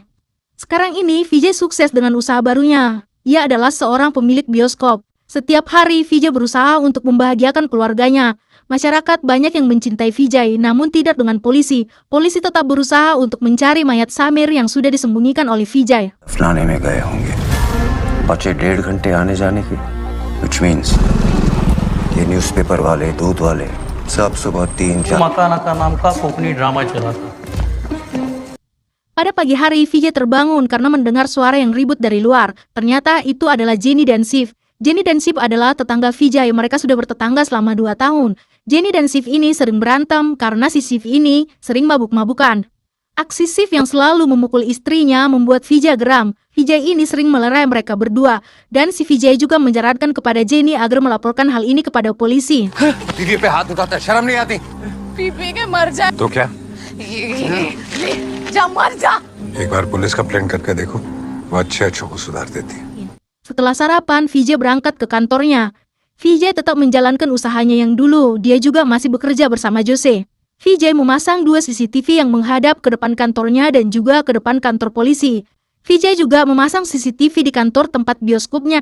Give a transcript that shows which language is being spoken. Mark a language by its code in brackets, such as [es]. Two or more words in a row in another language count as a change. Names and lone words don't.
[id] Sekarang ini Vijay sukses dengan usaha barunya. Ia adalah seorang pemilik bioskop. Setiap hari Vijay berusaha untuk membahagiakan keluarganya. Masyarakat banyak yang mencintai Vijay, namun tidak dengan polisi. Polisi tetap berusaha untuk mencari mayat Samir yang sudah disembunyikan oleh Vijay. [hi] फलाने में गए होंगे बचे 1.5 घंटे आने जाने की [en] which means [hi] ये न्यूज़पेपर वाले दूध वाले सब सुबह 3-4 मकानाका नाम का कोंकणी ड्रामा चला था। [id] Pada pagi hari, Vijay terbangun karena mendengar suara yang ribut dari luar. Ternyata itu adalah Jenny dan Shiv. Jenny dan Shiv adalah tetangga Vijay. Mereka sudah bertetangga selama 2 tahun. Jenny dan Shiv ini sering berantem karena si Shiv ini sering mabuk-mabukan. Aksi Shiv yang selalu memukul istrinya membuat Vijay geram. Vijay ini sering melerai mereka berdua. Dan si Vijay juga menyarankan kepada Jenny agar melaporkan hal ini kepada polisi. [hi] बीवी पे हाथ उठाता है शर्म नहीं आती पी के मर जा तो क्या जा मर जा। एक बार [en] police complaint [hi] करके देखो वो अच्छे को सुधार देती है [id] Setelah sarapan, Vijay berangkat ke kantornya. Vijay tetap menjalankan usahanya yang dulu. Dia juga masih bekerja bersama Jose. Vijay memasang 2 CCTV yang menghadap ke depan kantornya dan juga ke depan kantor polisi. Vijay juga memasang CCTV di kantor tempat bioskopnya.